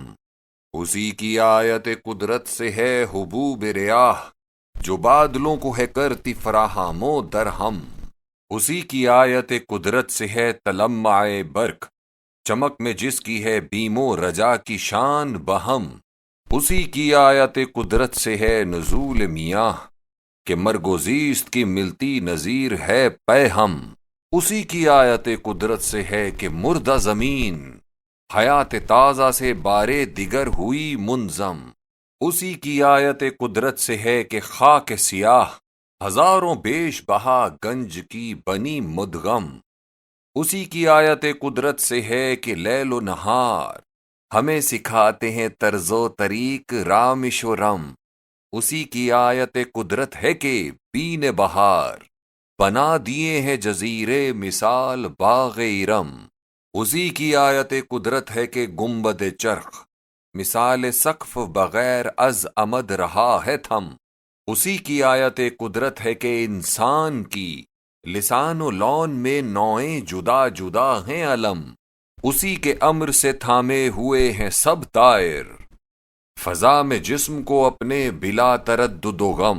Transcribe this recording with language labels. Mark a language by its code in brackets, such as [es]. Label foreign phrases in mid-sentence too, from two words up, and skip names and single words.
[ur] اسی کی آیت قدرت سے ہے حبوب ریاح، جو بادلوں کو ہے کرتی فراہم و درہم۔ اسی کی آیت قدرت سے ہے تلمع برق، چمک میں جس کی ہے بیم و رجا کی شان بہم۔ اسی کی آیت قدرت سے ہے نزول میاہ، کہ مرگ و زیست کی ملتی نظیر ہے پیہم۔ اسی کی آیت قدرت سے ہے کہ مردہ زمین حیات تازہ سے بارے دیگر ہوئی منظم۔ اسی کی آیت قدرت سے ہے کہ خاک سیاہ ہزاروں بیش بہا گنج کی بنی مدغم۔ اسی کی آیت قدرت سے ہے کہ لیل و نہار ہمیں سکھاتے ہیں طرز و طریق رامش و رم۔ اسی کی آیت قدرت ہے کہ بین بہار بنا دیے ہیں جزیرے مثال باغ ارم۔ اسی کی آیت قدرت ہے کہ گنبد چرخ مثال سقف بغیر از عمد رہا ہے تھم۔ اسی کی آیت قدرت ہے کہ انسان کی لسان و لون میں نوعیں جدا جدا ہیں علم۔ اسی کے امر سے تھامے ہوئے ہیں سب طائر فضا میں جسم کو اپنے بلا تردد و غم۔